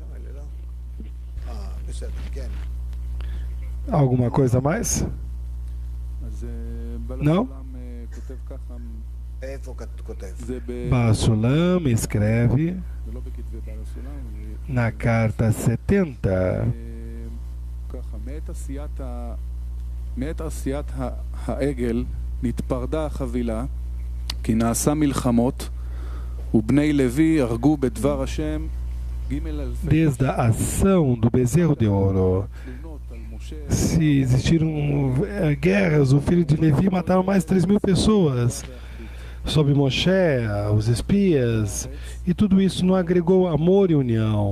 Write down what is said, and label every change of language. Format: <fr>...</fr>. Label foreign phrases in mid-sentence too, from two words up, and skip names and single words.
<pt>Alguma coisa a mais? Não? Baal Sulam escreve na carta 70.</pt> <he>מעת עשיית העגל נתפרדה החבילה כי נעשה מלחמות ובני לוי הרגו בדבר השם</he> <pt>Desde a ação do bezerro de ouro, se existiram guerras, o filho de Levi mataram mais de 3.000 pessoas sob Moshe, os espias, e tudo isso não agregou amor e união.</pt>